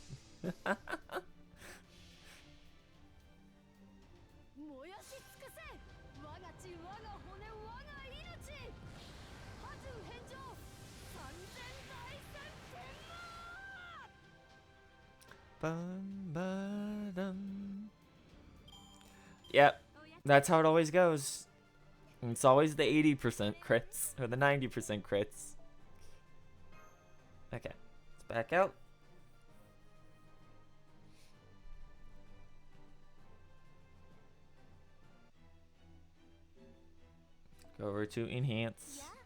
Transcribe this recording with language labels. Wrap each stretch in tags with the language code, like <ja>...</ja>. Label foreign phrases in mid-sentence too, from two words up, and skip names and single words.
<ja>燃やし尽くせ我が血我が骨我が命波中返上三千大戦天王 Bum, ba-dum.</ja> <en>Yep, that's how it always goes. It's always the 80% crits, or the 90% crits. Okay, let's back out. Go over to enhance.</en>